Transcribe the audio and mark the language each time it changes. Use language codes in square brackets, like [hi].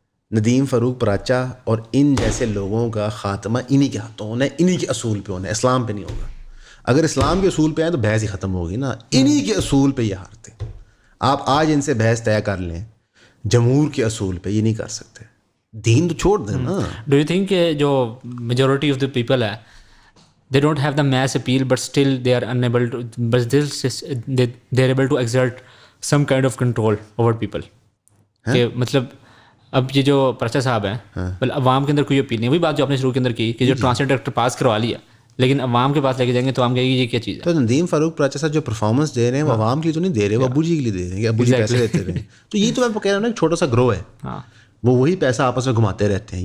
[ur] ندیم فاروق پراچا اور ان جیسے لوگوں کا خاتمہ انہی کے ہاتھوں ہونا ہے, انہی کے اصول پہ ہونا ہے, اسلام پہ نہیں ہوگا. اگر اسلام کے اصول پہ آئے تو بحث ہی ختم ہوگی نا. انہی کے اصول پہ یہ ہارتے. آپ آج ان سے بحث طے کر لیں جمہور کے اصول پہ, یہ نہیں کر سکتے. دین تو چھوڑ دیں نا. [en] do you think [ur] کہ جو [en] Majority of the people ہے they don't have the mass appeal but still they are unable to, but they're able to exert some kind of control over people. [ur] کہ مطلب اب یہ جو پرچا صاحب ہیں عوام کے اندر کوئی اپیل نہیں. وہی بات جو آپ نے شروع کے اندر کی کہ جو ٹرانسلیٹ ڈاکٹر پاس کروا لیا لیکن عوام کے پاس لے کے جائیں گے تو عوام کہے گی یہ کیا چیز ہے. تو ندیم فاروق پراچا صاحب جو پرفارمنس دے رہے ہیں وہ عوام کے لیے تو نہیں دے رہے, وہ ابو جی کے لیے دے رہے ہیں کہ ابو جی پیسے دیتے رہے. تو یہ تو میں کہہ رہا ہوں نا, ایک چھوٹا سا گروہ ہے, وہ وہی پیسہ آپس میں گھماتے رہتے ہیں.